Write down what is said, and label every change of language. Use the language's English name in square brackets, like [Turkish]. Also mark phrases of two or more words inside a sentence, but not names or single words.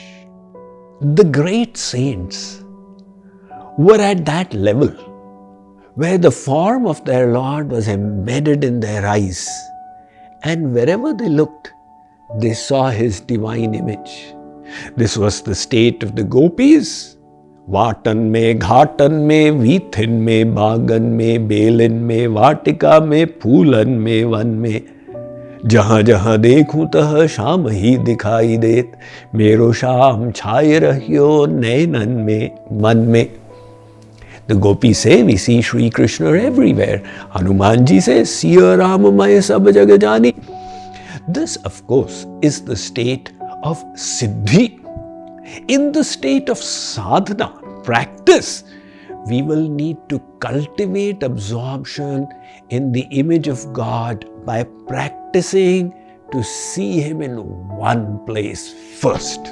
[English] The great saints were at that level where the form of their Lord was embedded in their eyes, and wherever they looked, they saw His divine image. This was the state of the gopis. [Hindi] वतन में, घटन में, विथिन में, बागन में, बेलिन में, वाटिका में, फूलन में, वन में. जहाँ जहाँ देखूं तह शाम ही दिखाई देत, मेरो शाम छाए रहियो नैनन में मन में. [English] The gopis say we see Shree Krishna everywhere. Hanumanji says, [Hindi] सिया राम मय सब जग जानी. [English] This, of course, is the state of Siddhi. In the state of sadhana, practice, we will need to cultivate absorption in the image of God by practicing to see Him in one place first.